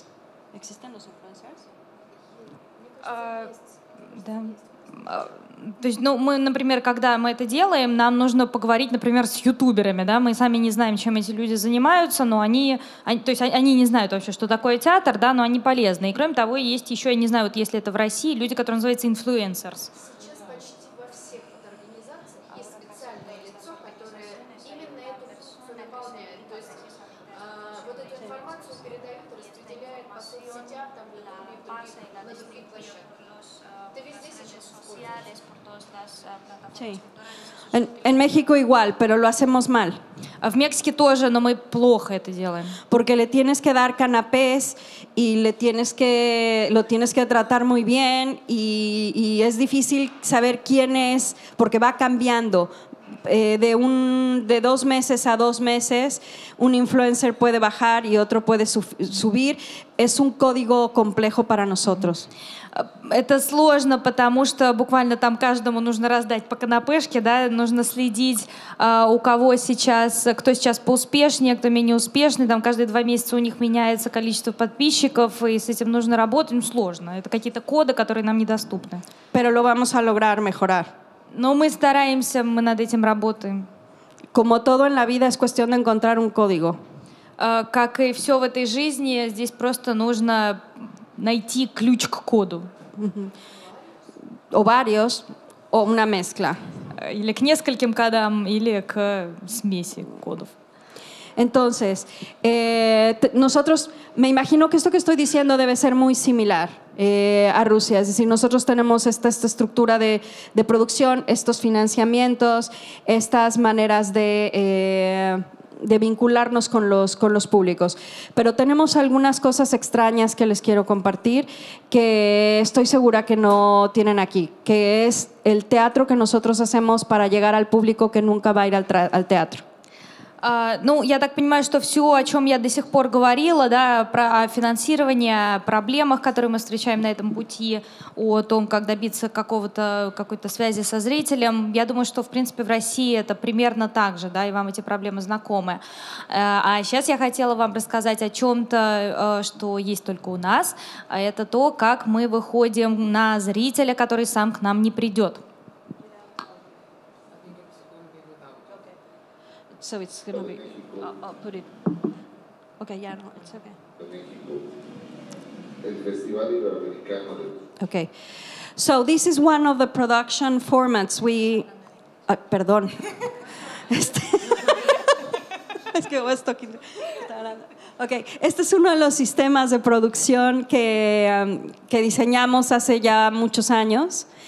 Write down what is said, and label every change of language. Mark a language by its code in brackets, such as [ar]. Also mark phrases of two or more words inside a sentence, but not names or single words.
[es] ¿Existen los influencers? [ru] Да. То есть, мы, например, когда мы это делаем, нам нужно поговорить, например, с ютуберами, да, мы сами не знаем, чем эти люди занимаются, но они не знают вообще, что такое театр, да, но они полезны. И кроме того, есть еще, я не знаю, вот если это в России, люди, которые называются influencers. Сейчас почти во всех организациях есть специальное лицо, которое именно эту функцию выполняет. То есть вот эту информацию передает, распределяет по соцсетям, там, на других площадках. Ты везде сейчас используешь? [es] Sí. En México igual, pero lo hacemos mal. [ru] В Мексике тоже, но мы плохо это делаем. [es] Porque le tienes que dar canapés y lo tienes que tratar muy bien y es difícil saber quién es porque va cambiando. De 2 meses a 2 meses, un influencer puede bajar y otro puede subir. Es un código complejo para nosotros. [ru] Это сложно, потому что буквально там каждому нужно раздать по канапешке, да, нужно следить, у кого сейчас, кто сейчас поуспешнее, кто менее успешный, там каждые 2 месяца у них меняется количество подписчиков, и с этим нужно работать, сложно. Это какие-то коды, которые нам недоступны. [es] Pero lo vamos a lograr mejorar. [ru] Но мы стараемся, мы над этим работаем. [es] Como todo en la vida es cuestión de encontrar un código. [ru] Как и все в этой жизни, здесь просто нужно найти ключ к коду. [es] O varios, o una mezcla. [ru] Или к нескольким кодам, или к смеси кодов. [es] Entonces, nosotros, me imagino que esto que estoy diciendo debe ser muy similar a Rusia. Es decir, nosotros tenemos esta estructura de producción, estos financiamientos, estas maneras de vincularnos con los públicos. Pero tenemos algunas cosas extrañas que les quiero compartir que estoy segura que no tienen aquí, que es el teatro que nosotros hacemos para llegar al público que nunca va a ir al teatro. [ru] Я так понимаю, что все, о чем я до сих пор говорила, да, про финансирование, о проблемах, которые мы встречаем на этом пути, о том, как добиться какой-то связи со зрителем, я думаю, что, в принципе, в России это примерно так же, да, и вам эти проблемы знакомы. А сейчас я хотела вам рассказать о чем-то, что есть только у нас, а это то, как мы выходим на зрителя, который сам к нам не придет. [en] So it's going to be, I'll put it, okay, yeah, no, it's okay. [es] El Festival Iberoamericano de... [en] Okay, so this is one of the production formats perdón. [es] Es que [en] was talking. [es] Okay, este es uno de los sistemas de producción que diseñamos hace ya muchos años.